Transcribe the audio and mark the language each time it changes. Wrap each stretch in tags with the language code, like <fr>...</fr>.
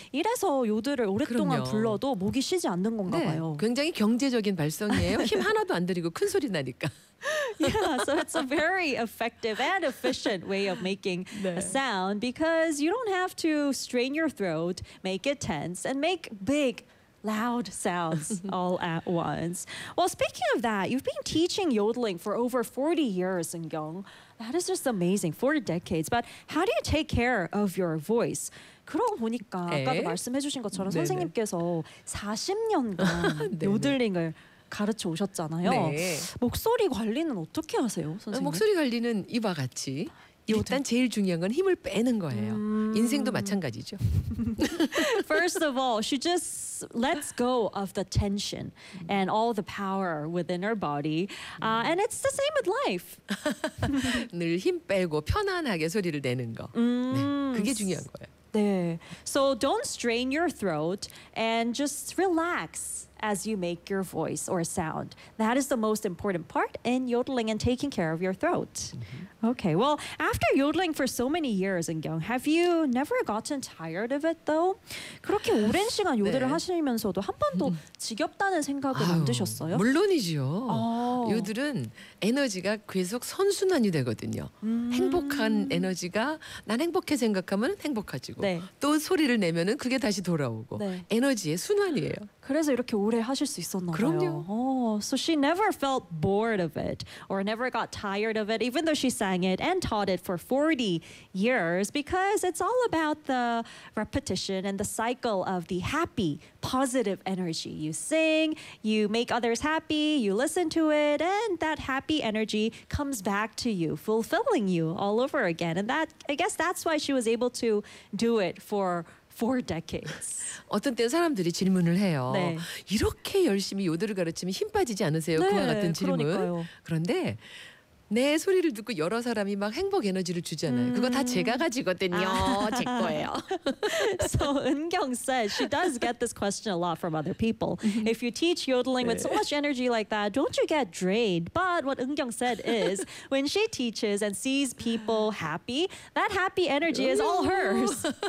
<ko>이래서 요들을 오랫동안 그럼요. 불러도 목이 쉬지 않는 건가 네, 봐요. 굉장히 경제적인 발성이에요. 힘 하나도 안 들이고 큰 소리 나니까.</ko> <en>Yeah, so it's a very effective and efficient way of making 네. a sound because you don't have to strain your throat, make it tense, and make big loud sounds all at once. Well, speaking of that, you've been teaching yodeling for over 40 years, Eun-kyung. That is just amazing, 40 decades. But how do you take care of your voice?</en> <ko>그러고 보니까 에? 아까도 말씀해 주신 것처럼 네네. 선생님께서 40년간 요들링을 가르쳐 오셨잖아요. 네. 목소리 관리는 어떻게 하세요, 선생님? 목소리 관리는 이와 같이. 일단 제일 중요한 건 힘을 빼는 거예요. 인생도 마찬가지죠.</ko> <en>First of all, she just lets go of the tension and all the power within her body. And it's the same with life.</en> <ko>늘 힘 빼고 편안하게 소리를 내는 거. 네, 그게 중요한 거예요. 네.</ko> <en>So don't strain your throat and just relax as you make your voice or sound. That is the most important part in yodeling and taking care of your throat. Mm-hmm. Okay, well, after yodeling for so many years, Eun-kyung, have you never gotten tired of it though?</en> <ko>그렇게 오랜 시간 요들을 네. 하시면서도 한 번도 지겹다는 생각은 안 드셨어요? 물론이죠. 오. 요들은 에너지가 계속 선순환이 되거든요. 행복한 에너지가 난 행복해 생각하면 행복해지고 네. 또 소리를 내면은 그게 다시 돌아오고 네. 에너지의 순환이에요. 그래서 이렇게 오래 하실 수 있었나 그럼요. 봐요.</ko> <en>So she never felt bored of it or never got tired of it even though she sang it and taught it for 40 years because it's all about the repetition and the cycle of the happy, positive energy. You sing, you make others happy, you listen to it and that happy energy comes back to you, fulfilling you all over again. And that, I guess that's why she was able to do it for four decades.</en> <ko>어떤 때 사람들이 질문을 해요. 네. 이렇게 열심히 요들을 가르치면 힘 빠지지 않으세요? 네, 그와 같은 질문. 그러니까요. 그런데 내 소리를 듣고 여러 사람이 막 행복 에너지를 주잖아요. 그거 다 제가 가지거든요. 제 거예요.</ko> <en>So Eun-kyung said she does get this question a lot from other people. If you teach yodeling with so much energy like that, don't you get drained? But what Eun-kyung said is when she teaches and sees people happy, that happy energy is all hers.</en>